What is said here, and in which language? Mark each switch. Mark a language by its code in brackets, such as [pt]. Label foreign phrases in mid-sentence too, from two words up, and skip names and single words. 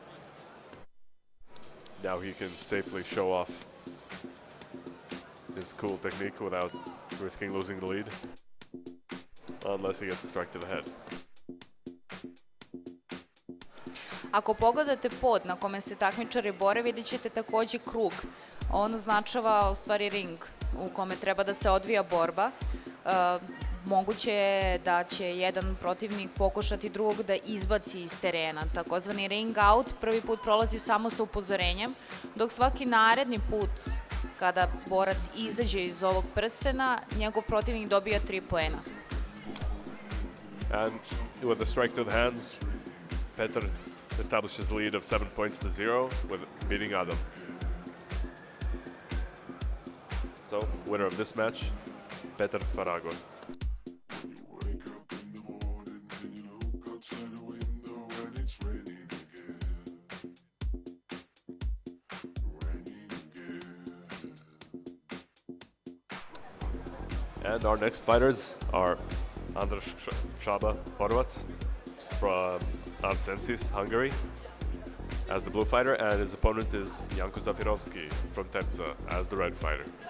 [en] Now he can safely show off his cool technique without risking losing the lead. Unless he gets a strike to the head. [bs] Ako pogledate pod na kome se takmičari bore, vidjet ćete takođe krug. On označava u stvari ring u kome treba da se odvija borba. Moguće je da će jedan protivnik pokušati drugog da izbaci iz terena. Takozvani [en] ring out [bs] prvi put prolazi samo sa upozorenjem, dok svaki naredni put kada borac izađe iz ovog prstena, njegov protivnik dobija 3 poena. [en] And with a strike to the hands, Petar establishes a lead of 7 points to 0 with beating Adam. So, winner of this match, Petar Farago. And our next fighters are Andras Csaba Horvat from Arsensis, Hungary, as the blue fighter, and his opponent is Janko Zafirovski from Terca as the red fighter.